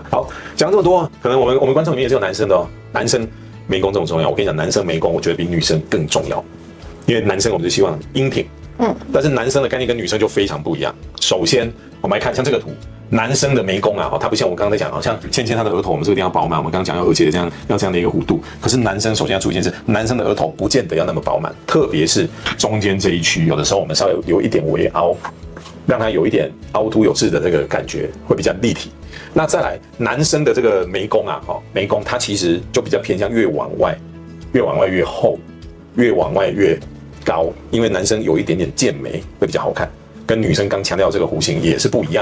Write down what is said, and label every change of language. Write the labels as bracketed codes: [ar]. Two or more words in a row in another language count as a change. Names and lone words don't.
[zh] 好，講這麼多，可能我們觀眾裡面也是有男生的哦，男生。眉弓這麼重要，我跟你講，男生眉弓我覺得比女生更重要，因為男生我們就希望英挺，但是男生的概念跟女生就非常不一樣。首先，我們來看像這個圖，男生的眉弓啊，它不像我剛剛在講，好像芊芊她的額頭，我們這個地方飽滿，我們剛剛講要額結這樣，要這樣的一個弧度。可是男生首先要注意一件事，男生的額頭不見得要那麼飽滿，特別是中間這一區，有的時候我們稍微有一點微凹，讓它有一點凹凸有致的這個感覺，會比較立體。那再來，男生的這個眉弓啊，眉弓它其實就比較偏向越往外越厚，越往外越高，因為男生有一點點劍眉會比較好看，跟女生剛強調這個弧形也是不一樣。